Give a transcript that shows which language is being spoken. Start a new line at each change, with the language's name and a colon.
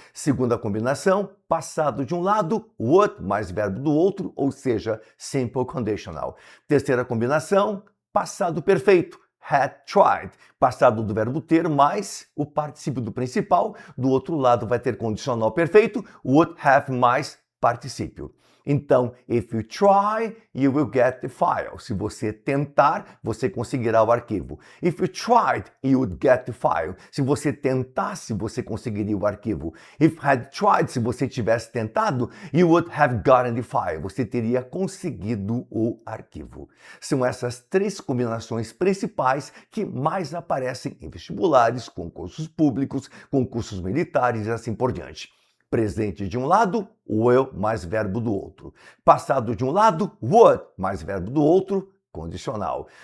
Portuguese: Segunda combinação, passado de um lado, would mais verbo do outro, ou seja, simple conditional. Terceira combinação, passado perfeito, had tried. Passado do verbo ter mais o particípio do principal. Do outro lado vai ter condicional perfeito, would have mais particípio.
English: Então, if you try, you will get the file.
Portuguese: Se você tentar, você conseguirá o arquivo.
English: If you tried, you would get the file.
Portuguese: Se você tentasse, você conseguiria o arquivo.
English: If had tried, se você tivesse tentado, you would have gotten the file.
Portuguese: Você teria conseguido o arquivo. São essas três combinações principais que mais aparecem em vestibulares, concursos públicos, concursos militares e assim por diante. Presente de um lado, will mais verbo do outro. Passado de um lado, would mais verbo do outro, condicional.